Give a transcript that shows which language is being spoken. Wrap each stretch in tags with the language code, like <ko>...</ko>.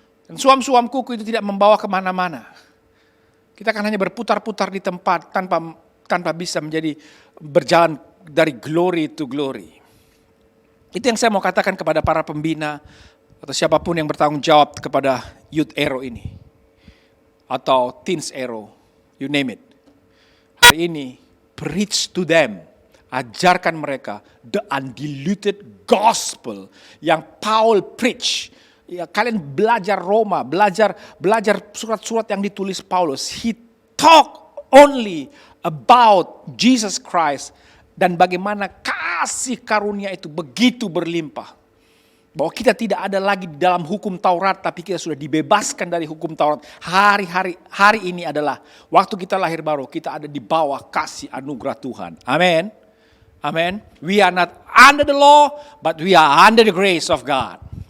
<id>Dan suam-suam kuku itu tidak membawa kemana-mana. Kita akan hanya berputar-putar di tempat tanpa bisa berjalan dari</id> <en>glory to glory.</en> <id>Itu yang saya mau katakan kepada para pembina atau siapapun yang bertanggung jawab kepada Youth Arrow ini. Atau Teens Arrow,</id> <en>you name it.</en> <id>Hari ini,</id> <en>preach to them.</en> <id>Ajarkan mereka</id> <en>the undiluted gospel yang Paul preach.</en> <id>Ya, kalian belajar Roma, belajar surat-surat yang ditulis Paulus.</id> <en>He talk only about Jesus Christ</en> <id>dan bagaimana kasih karunia itu begitu berlimpah. Bahwa kita tidak ada lagi di dalam hukum Taurat, tapi kita sudah dibebaskan dari hukum Taurat. Hari ini adalah waktu kita lahir baru, kita ada di bawah kasih anugerah Tuhan. Amin. Amin.</id> <en>We are not under the law, but we are under the grace of God.</en>